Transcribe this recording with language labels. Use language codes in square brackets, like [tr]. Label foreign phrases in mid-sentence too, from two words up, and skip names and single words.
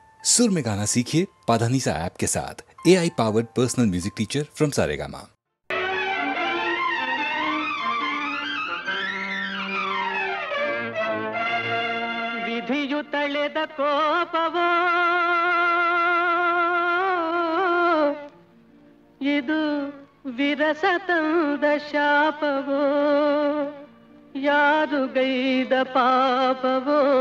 [hi] सुर में गाना सीखिए पाधानीसा ऐप के साथ। [en] AI powered personal music teacher from [hi] सारेगामा। [kn] ವಿಧಿಯು ತಳೆದ ಕೋಪವೋ ಇದು ವಿರಸ ತಂದ ಶಾಪವೋ, ಯಾರು ಗೈದ ಪಾಪವೋ,